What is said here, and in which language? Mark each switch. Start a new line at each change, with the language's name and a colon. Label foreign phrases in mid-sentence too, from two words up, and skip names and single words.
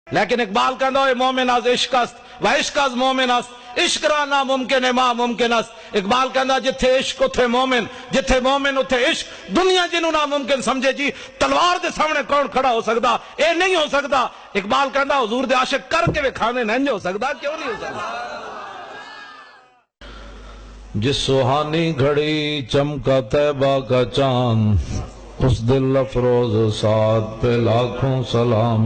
Punjabi: لیکن اقبال کہندا اے
Persian: مومن از عشق است و عشق از مومن است عشق را ناممکن ہے ما ممکن است.
Punjabi: اقبال کہندا جتھے عشق اتھے مومن، جتھے مومن اتھے عشق. دنیا جنہوں ناممکن سمجھے جی تلوار دے سامنے کون کھڑا ہو سکتا؟ اے نہیں ہو سکتا. اقبال کہندا حضور دے عاشق کر کے وکھاویں نہیں ہو سکتا. کیوں نہیں ہو سکتا؟
Urdu: جس سہانی گھڑی چمکا طیبہ کا چاند، اس دل افروز سعد پہ لاکھوں سلام.